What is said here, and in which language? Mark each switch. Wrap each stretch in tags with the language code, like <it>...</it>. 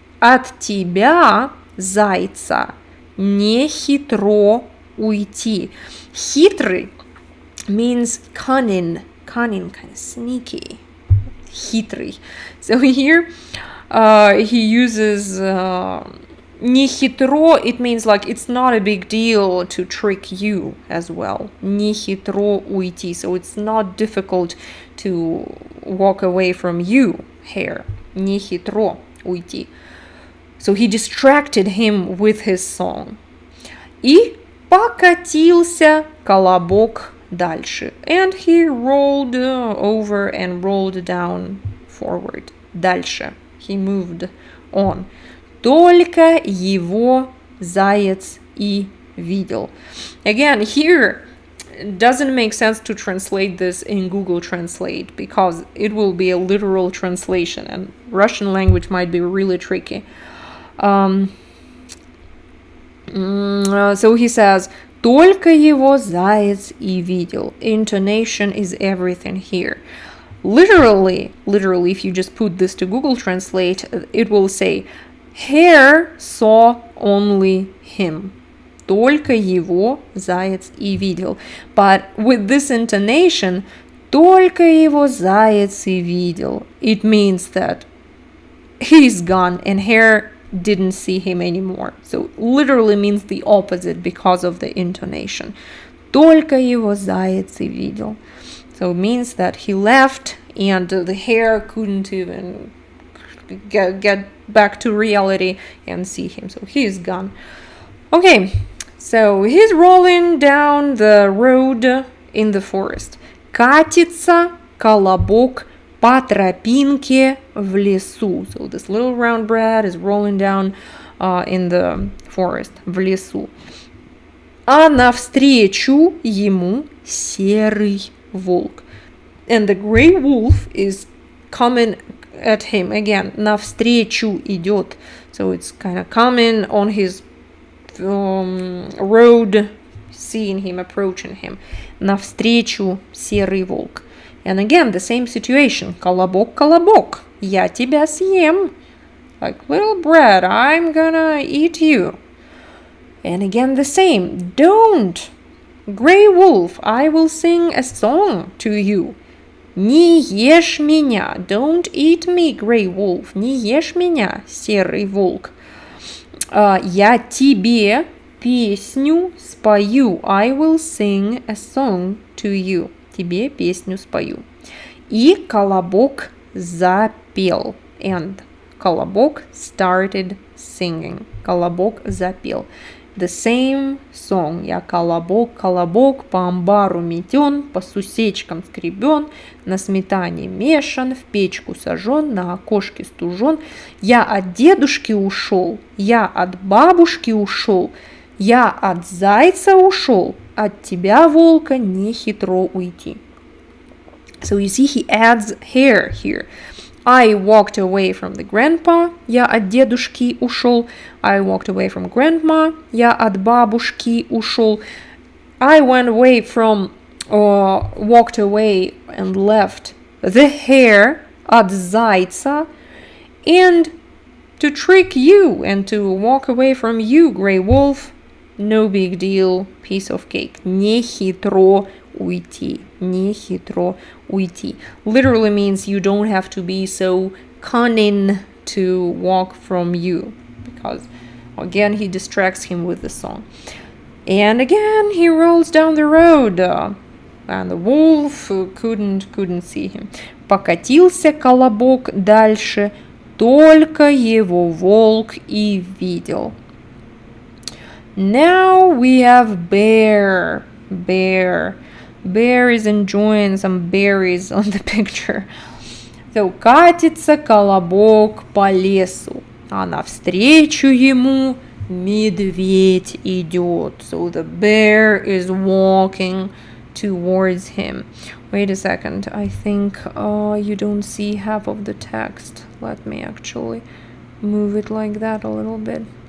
<ru>От тебя, зайца, не хитро уйти.</ru> <en>Хитрый means cunning, kind of sneaky.</en> <ru>Хитрый.</ru> <en>So here he uses</en> <ru>не хитро.</ru> <en>It means like it's not a big deal to trick you as well.</en> <ru>Не хитро уйти.</ru> <en>So it's not difficult to walk away from you, hair.</en> <ru>Не хитро уйти.</ru> <en>So he distracted him with his song.</en> <ru>И покатился колобок дальше.</ru> <en>And he rolled over and rolled down forward.</en> <ru>Дальше.</ru> <en>He moved on.</en> <ru>Только его заяц и видел.</ru> <en>Again, here it doesn't make sense to translate this in Google Translate because it will be a literal translation and Russian language might be really tricky. So he says,</en> <ru>только его заяц и видел.</ru> <en>Intonation is everything here. Literally, if you just put this to Google Translate, it will say, hare saw only him.</en> <ru>Только его заяц и видел.</ru> <en>But with this intonation,</en> <ru>только его заяц и видел,</ru> <en>it means that he's gone and hare didn't see him anymore. So literally means the opposite because of the intonation.</en> <ru>Только его заяц и видел.</ru> <en>So it means that he left and the hare couldn't even get back to reality and see him. So he is gone. Okay, so he's rolling down the road in the forest.</en> <ru>Катится колобок по тропинке в лесу.</ru> <en>So this little round bread is rolling down in the forest,</en> <ru>в лесу. А навстречу ему серый волк.</ru> <en>And the gray wolf is coming at him. Again,</en> <ru>навстречу идет.</ru> <en>So it's kind of coming on his road, seeing him, approaching him.</en> <ru>Навстречу серый волк.</ru> <en>And again, the same situation.</en> <ru>Колобок, колобок, я тебя съем.</ru> <en>Like, little bread, I'm gonna eat you. And again, the same. Don't. Gray wolf, I will sing a song to you.</en> <ru>Не ешь меня.</ru> <en>Don't eat me, gray wolf.</en> <ru>Не ешь меня, серый волк. Я тебе песню спою.</ru> <en>I will sing a song to you.</en> <ru>Тебе песню спою. И колобок запел.</ru> <en>And колобок started singing.</en> <ru>Колобок запел.</ru> <en>the same song.</en> <ru>Я колобок, колобок, по амбару метен, по сусечкам скребен, на сметане мешан, в печку сожжен, на окошке стужен. Я от дедушки ушел, я от бабушки ушел, я от зайца ушел, от тебя, волка, не хитро уйти.</ru> <en>So you see he adds hair here. I walked away from the grandpa.</en> <ru>Я от дедушки ушел.</ru> <en>I walked away from grandma.</en> <ru>Я от бабушки ушел.</ru> <en>I went away from, or walked away and left the hare</en> <ru>от зайца.</ru> <en>And to trick you and to walk away from you, gray wolf, no big deal, piece of cake.</en> <ru>Не хитро уйти. Не хитро уйти.</ru> <en>Literally means you don't have to be so cunning to walk from you. Because again, he distracts him with the song. And again, he rolls down the road. And the wolf couldn't see him.</en> <ru>Покатился колобок дальше, только его волк и видел.</ru> <en>Now we have bear. Bear is enjoying some berries on the picture.</en> <ru>So, катится колобок по лесу, а навстречу ему медведь идет.</ru> <en>So the bear is walking towards him. Wait a second, I think you don't see half of the text. Let me actually move it like that a little bit.</en>